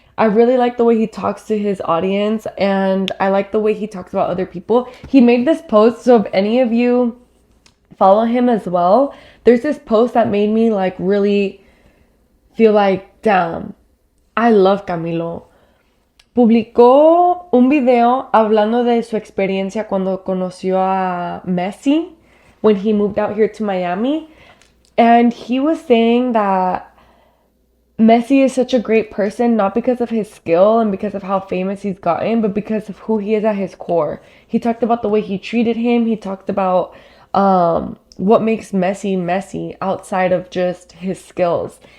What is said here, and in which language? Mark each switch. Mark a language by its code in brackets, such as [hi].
[en] I really like the way he talks to his audience, and I like the way he talks about other people. He made this post, so if any of you follow him as well, there's this post that made me like really feel like, damn, I love Camilo. [es] Publicó un video hablando de su experiencia cuando conoció a Messi when he moved out here to Miami. [en] And he was saying that Messi is such a great person, not because of his skill and because of how famous he's gotten, but because of who he is at his core. He talked about the way he treated him. He talked about what makes Messi Messi outside of just his skills.